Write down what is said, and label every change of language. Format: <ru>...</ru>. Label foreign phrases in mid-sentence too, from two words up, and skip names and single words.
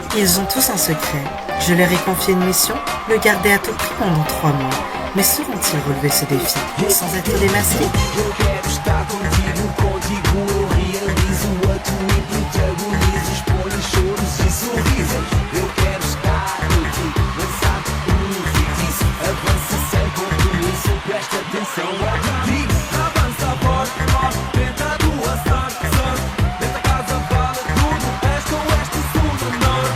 <fr>Ils ont tous un secret. Je leur ai confié une mission, le garder à tout prix pendant 3 mois. Mais sauront-ils relever ce défi, sans être démasqués?</fr> <pt>Eu quero estar contigo eu realizo a tua e protagonizo, exponho choros e sorrisos. Eu quero estar contigo, lançado um feitiço, avança sem compromisso, presta atenção ao que digo. Avança forte, forte, tenta a tua sorte, sorte, dentro da casa vale tudo, este oeste e sul do norte.</pt>